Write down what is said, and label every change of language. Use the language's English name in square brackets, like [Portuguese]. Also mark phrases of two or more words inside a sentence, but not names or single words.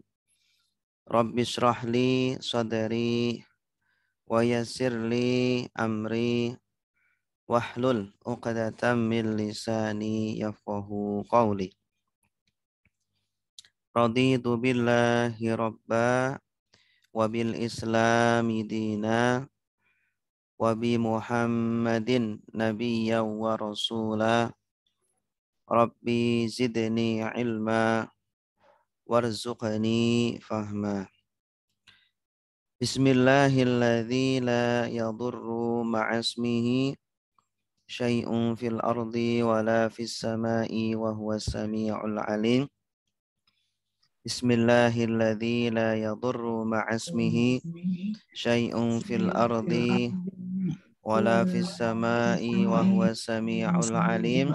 [Arabic] رب اشرح لي صدري ويسر لي أمري واحلل عقدة من لساني يفقهوا قولي. رضيت بالله ربا وبالإسلام دينا وبمحمد نبيا ورسولا. رب زدني علما وارزقني فهما. بسم الله الذي لا يضر مع اسمه شيء في الأرض ولا في السماء وهو السميع العليم. بسم الله الذي لا يضر مع اسمه شيء في الأرض ولا في السماء وهو السميع العليم.